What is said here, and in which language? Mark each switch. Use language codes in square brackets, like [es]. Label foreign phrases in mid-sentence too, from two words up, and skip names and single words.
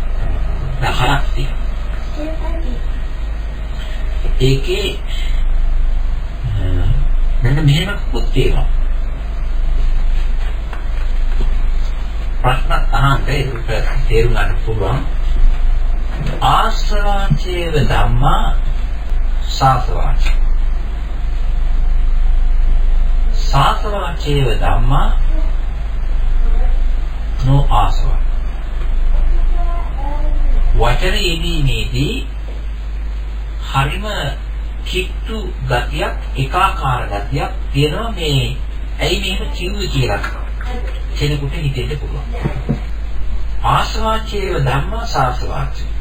[si] 10ක් තියෙනවා. ඒකේ මෙන්න මෙහෙම කුත් තියෙනවා. ප්‍රශ්න අහන්න ඒක තේරුම් ගන්න පුළුවන්. [pi] ආශ්‍රවාචේව ධම්මා සාසවාච. සාසවාචේව ධම්මා නෝ ආසවා. [si] වචන යෙදීමේදී හරිම කිට්ටු ගතියක්, ඒකාකාර ගතියක් තියෙනවා. මේ ඇයි මෙහෙම කිව්වේ කියලා කෙනෙකුට හිතෙන්න පුළුවන්. [pi] ආසවාචේව ධම්මා සාසවාච.